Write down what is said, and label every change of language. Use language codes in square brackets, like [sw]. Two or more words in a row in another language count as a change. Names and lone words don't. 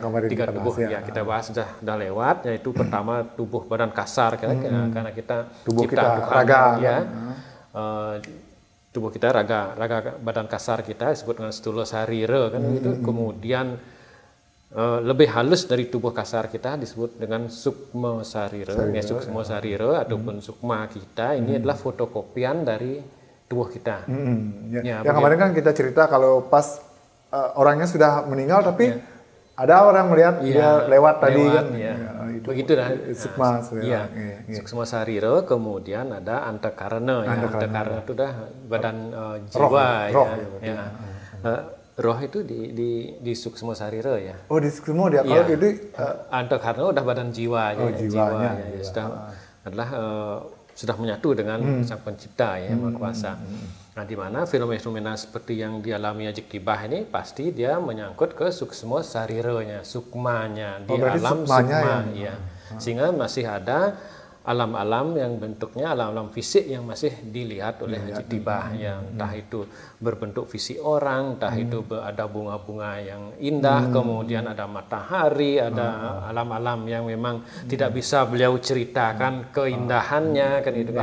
[id] 3 tubuh ya, kita bahas sudah lewat, yaitu pertama tubuh badan kasar karena kita tubuh kita raga ya. Tubuh kita raga badan kasar kita disebut dengan stula sarira kan gitu. Kemudian lebih halus dari tubuh kasar kita disebut dengan sukma sarira. Sukma sarira ataupun sukma kita ini adalah fotokopian dari tubuh kita. Yang kemarin kan kita cerita kalau pas orangnya sudah meninggal tapi ada orang melihat dia lewat tadi kan. Begitu dah. Sukma sarira. Sukma sarira, kemudian ada antakarana. Antakarana itu dah badan jiwa roh. Roh itu di suksma sarira ya. Oh, di suksma dia. Kalau itu antakarana udah badan jiwa ya. Jiwanya Sudah menyatu dengan Sang Pencipta ya, Maha Kuasa. Nah, di mana fenomena seperti yang dialami Aji Tibah ini pasti dia menyangkut ke suksma sariranya, sukmanya di alam sukma ya. Sehingga masih ada alam-alam yang bentuknya alam-alam fisik yang masih dilihat oleh Aji Tibah, yang entah itu berbentuk fisik orang, entah itu ada bunga-bunga yang indah, kemudian ada matahari, ada alam-alam yang memang tidak bisa beliau ceritakan keindahannya kan itu.